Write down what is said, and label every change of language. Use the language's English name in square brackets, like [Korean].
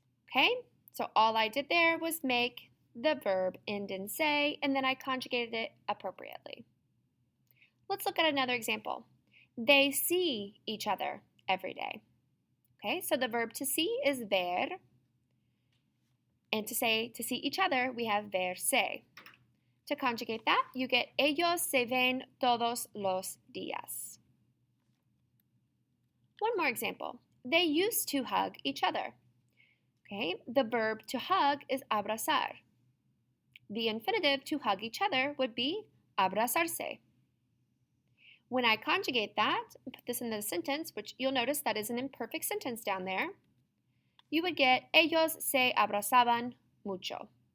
[English] Okay, so all I did there was make the verb end in se, and then I conjugated it appropriately. Let's look at another example. They see each other every day. Okay, so the verb to see is ver, and to say to see each other, we have verse. To conjugate that, you get [Spanish] ellos se ven todos los días. [English] One more example. They used to hug each other. Okay, the verb to hug is abrazar. The infinitive to hug each other would be abrazarse. When I conjugate that and put this in the sentence, which you'll notice that is an imperfect sentence down there, you would get [Spanish] ellos se abrazaban mucho.